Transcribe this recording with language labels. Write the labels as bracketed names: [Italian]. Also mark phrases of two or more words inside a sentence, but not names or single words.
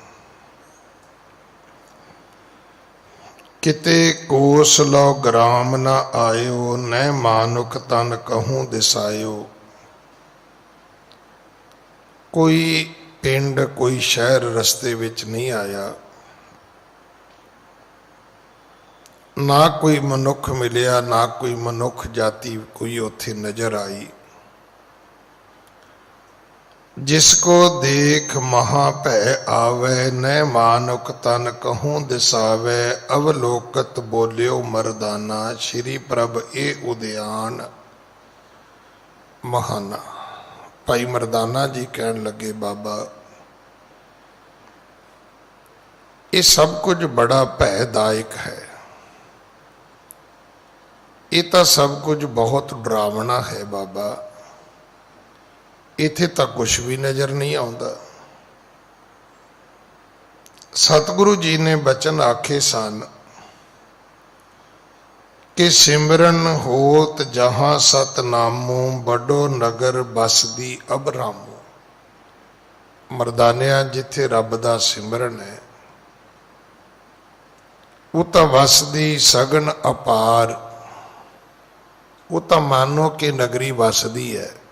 [Braj] किते कोस लो ग्राम न आयो, न मानुक तन कहूं दिसायो। [Punjabi] ਕੋਈ ਪਿੰਡ ਕੋਈ ਸ਼ਹਿਰ ਰਸਤੇ ਵਿੱਚ ਨਹੀਂ ਆਇਆ, ਨਾ ਕੋਈ ਮਨੁੱਖ ਮਿਲਿਆ, ਨਾ ਕੋਈ ਮਨੁੱਖ ਜਾਤੀ ਕੋਈ ਉੱਥੇ ਨਜ਼ਰ ਆਈ। [Braj] जिसको देख महा भय आवे, न मानुक तन कहूं दिसावे। अवलोकत बोलियो मरदाना, श्री प्रभ ए उद्यान महाना। [Hindi] भाई मरदाना जी कहन लगे, बाबा ये सब कुछ बड़ा भयदायक है, ये तो सब कुछ बहुत डरावना है बाबा। इथे तक कुछ भी नजर नहीं आता। [Punjabi] ਸਤਿਗੁਰੂ ਜੀ ਨੇ ਬਚਨ ਆਖੇ ਸਨ ਕਿ [Braj] सिमरन होत जहां सतनामो, बड़ो नगर बसदी अब रामो। [Punjabi] ਮਰਦਾਨਿਆ ਜਿੱਥੇ ਰੱਬ ਦਾ ਸਿਮਰਨ ਹੈ, ਵੋ ਤੋ ਵਸਦੀ ਸਗਨ ਅਪਾਰ, ਵੋ ਤੋ ਮਾਨੋ ਕਿ ਨਗਰੀ ਵਸਦੀ ਹੈ।